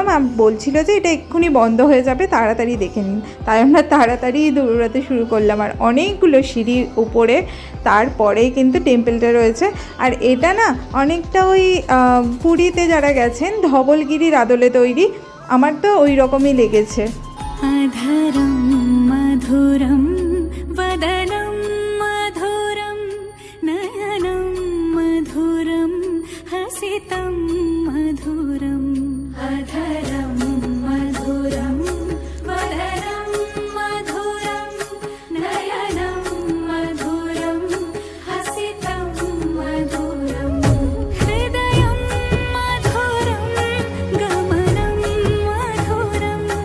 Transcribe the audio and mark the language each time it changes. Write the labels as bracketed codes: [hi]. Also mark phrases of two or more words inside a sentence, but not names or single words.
[bn] বলছিল যে এটা এক্ষুনি বন্ধ হয়ে যাবে, তাড়াতাড়ি দেখে নিন। তাই আমরা তাড়াতাড়ি দৌড়াতে শুরু করলাম, আর অনেকগুলো সিঁড়ির উপরে তারপরেই কিন্তু টেম্পলটা রয়েছে। আর এটা না অনেকটা ওই পুরীতে যারা গেছেন ধবলগিরির আদলে তৈরি, আমার তো ওই রকমই লেগেছে। [sa] अधरं मधुरं वदनं मधुरं नयनं मधुरं हसितं मधुरम् अधरं मधुरं वदनं मधुरं नयनं मधुरं हसितं मधुरं हृदयं मधुरं गमनं मधुरं